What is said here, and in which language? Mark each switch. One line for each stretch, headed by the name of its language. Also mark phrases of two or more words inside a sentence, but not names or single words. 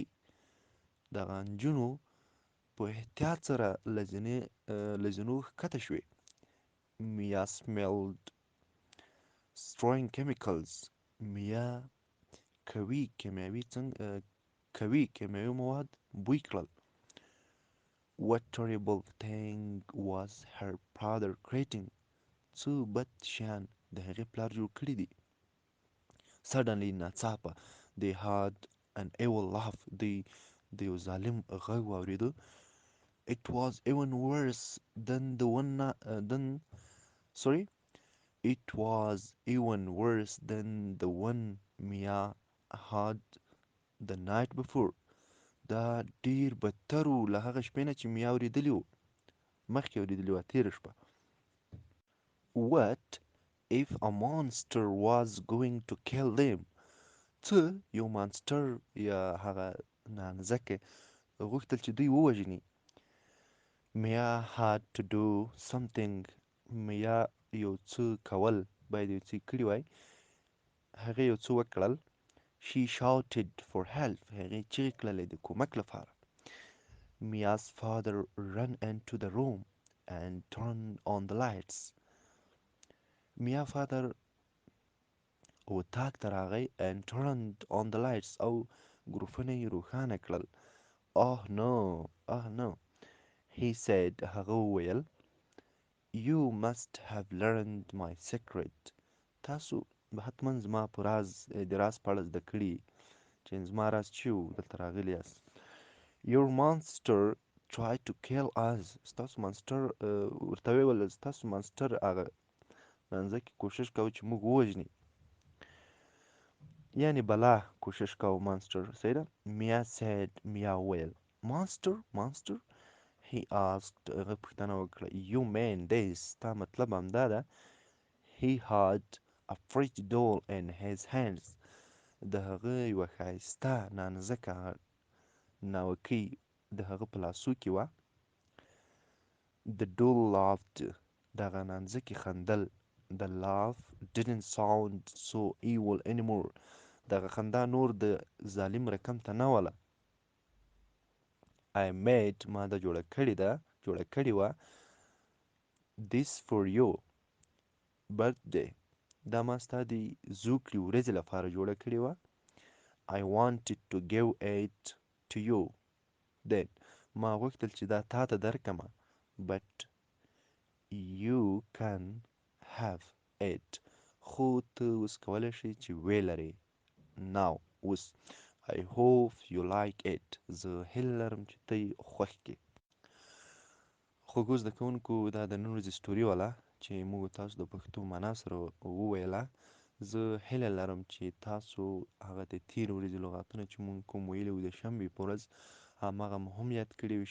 Pashto: دغه نجونو په احتیاط سره له زینو ښکته شوې.
English: Mia smelled strong chemicals.
Pashto: میا قوي کیمیاوي مواد بوی کړل.
English: What terrible thing was her father creating.
Pashto: څه بد شیان د هغې پلار جوړ کړي دي.
English: Suddenly ناڅاپه they heard an evil laugh.
Pashto: د یو ظالم غږ واورېده.
English: It was even worse than the one than sorry it was even worse than the one Mia had the night before.
Pashto: دا ډیر بدتر و له هغه شپې نه چې میا اورېدلي وو، مخکې اورېدلي وه تېره شپه.
English: What if a monster was going to kill them؟
Pashto: څه یو مانسټر یا هغه نانځکې غوښتل چې دوی ووژني.
English: Mia had to do something.
Pashto: Mia یو څه کول، باید یو څه کړي وای. هغې یو څه وکړل.
English: She shouted for help.
Pashto: هغې چیغې کړلې د کومک لپاره.
English: Mia's father ran into the room and turned on the lights.
Pashto: Mia father اطاق ته راغی
English: and turned on the lights
Pashto: او ګروپونه یې روښانه کړل.
English: Oh no, oh no, he said.
Pashto: هغه وویل
English: You must have learned my secret.
Pashto: تاسو به حتما زما په راز د راز په اړه زده کړي چې زما راز چې و دلته راغلي یاست.
English: Your monster tried to kill us.
Pashto: ستاسو مانسټر ورته ویل ستاسو مانسټر هغه نانځکې کوشش کوي چې موږ ووژني، یعنی بلا کوشش کوي مانسټر. صحیح ده.
English: Mia said. Mia وویل Monster, monster, he asked.
Pashto: هغه پوښتنه وکړه
English: You mean this؟
Pashto: ستا مطلب همدا ده.
English: He had a pretty doll in his hands.
Pashto: د هغه یوه ښایسته نانځکه ناوکۍ د هغه په لاسو کې وه.
English: The doll laughed.
Pashto: دغه نانځکې خندل.
English: The laugh didn't sound so evil anymore.
Pashto: دغه خندا نور د ظالم رقم ته نه وله.
English: I made.
Pashto: ما دا جوړه کړې وه.
English: This for you birthday.
Pashto: دا ما ستا د زوکړې ورځې لپاره جوړه کړې وه.
English: I wanted to give it to you then.
Pashto: ما غوښتل چې دا تا ته درکمه.
English: But you can have it.
Pashto: خو ته اوس کولی شې چې ویې لرې.
English: Now اوس. I hope you like it.
Pashto: زه هیله لرم چې ته یې خوښ کړې. خوږو زده کوونکو، دا د نن ورځې سټوري وله چې موږ تاسو د پښتو معنا سره وویله. زه هیله لرم چې تاسو هغه د تېرې ورځې لغاتونه چې موږ کوم ویلي وو د شنبې په ورځ هماغه مو هم یاد کړي وي.